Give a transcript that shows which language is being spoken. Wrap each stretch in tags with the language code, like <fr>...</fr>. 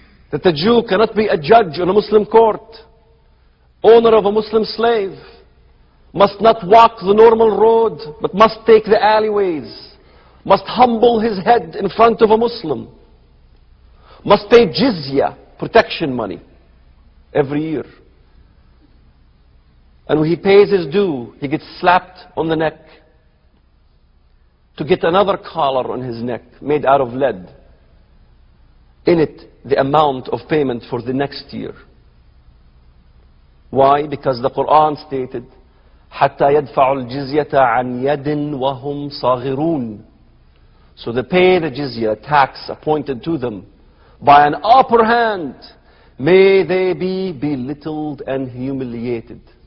<en>That the Jew cannot be a judge on a Muslim court, owner of a Muslim slave, must not walk the normal road, but must take the alleyways, must humble his head in front of a Muslim, must pay jizya, protection money, every year. And when he pays his due, he gets slapped on the neck to get another collar on his neck made out of lead. In it, the amount of payment for the next year. Why? Because the Quran stated,</en> <ar>حَتَّى يَدْفَعُ الْجِزْيَةَ عَنْ يَدٍ وَهُمْ صَاغِرُونَ.</ar> <en>So they pay the jizya, tax appointed to them, by an upper hand. May they be belittled and humiliated.</en>